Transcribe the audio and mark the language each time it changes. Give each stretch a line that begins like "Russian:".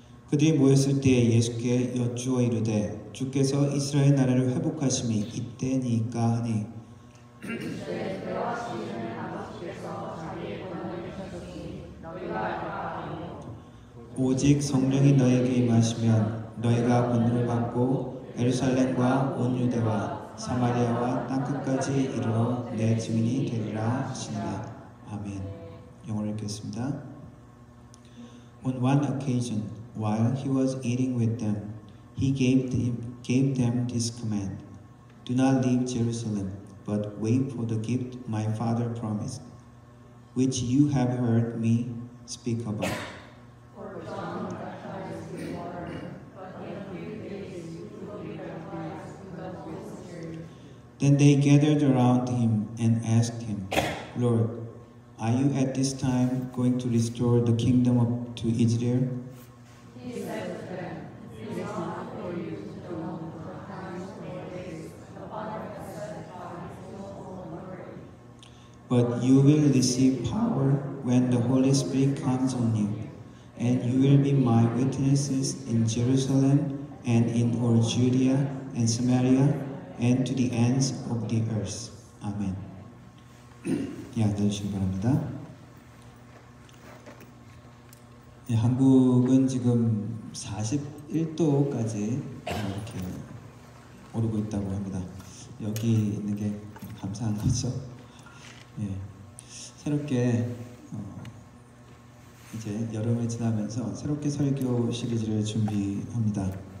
Korean: 그들이 모였을 때에 예수께 여쭈어 이르되 주께서 이스라엘 나라를 회복하심이 이때니까 하니 오직 성령이 너에게 임하시면 너희가 권능을 받고 예루살렘과 온 유대와 사마리아와 땅끝까지 이르러 내 증인이 되리라 하시니라. 아멘. 영어를 읽겠습니다.
English: On one occasion, while he was eating with them, he gave them this command: Do not leave Jerusalem, but wait for the gift my Father promised, which you have heard me speak about. Then they gathered around him and asked him, Lord, are you at this time going to restore the kingdom to Israel? He said to them, It is not for you to know the times or days the Father has set by his own authority. But you will receive power when the Holy Spirit comes on you, and you will be my witnesses in Jerusalem and in all Judea and Samaria and to the ends of the earth.
Korean: 아멘. 예, 앉아주시기 바랍니다. 예, 한국은 지금 41도까지 이렇게 오르고 있다고 합니다. 여기 있는 게 감사한 거죠. 예, 새롭게 이제 여름을 지나면서 새롭게 설교 시리즈를 준비합니다.